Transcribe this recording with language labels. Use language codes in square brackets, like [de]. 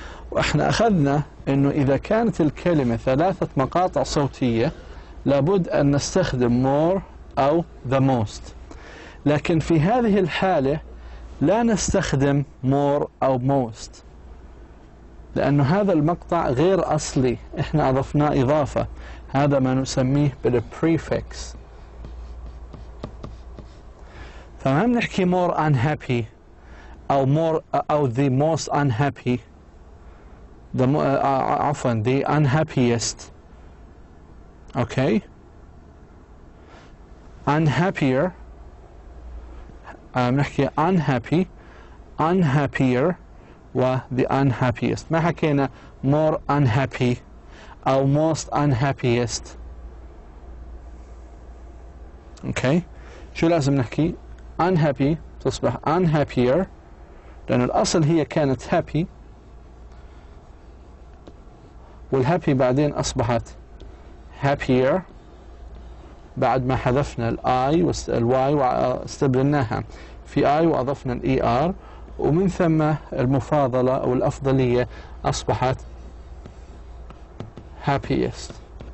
[ar] وإحنا أخذنا أنه إذا كانت الكلمة 3 مقاطع صوتية لابد أن نستخدم more أو the most، لكن في هذه الحالة لا نستخدم more أو most، لأنه هذا المقطع غير أصلي، إحنا أضفناه إضافة، هذا ما نسميه بالprefix. فما بنحكي [en] more unhappy [ar] أو [en] the most unhappy، [ar] عفوا [en] the unhappiest. Okay, unhappier، [ar] بنحكي [en] unhappy unhappier و the unhappiest، [ar] ما حكينا [en] more unhappy أو most unhappiest. [ar] Okay، شو لازم نحكي؟ unhappy تصبح unhappier، لأن الأصل هي كانت happy، والhappy بعدين أصبحت happier بعد ما حذفنا الآي والواي واستبدلناها في آي وأضفنا الإي آر، ومن ثم المفاضلة أو الأفضلية أصبحت happiest.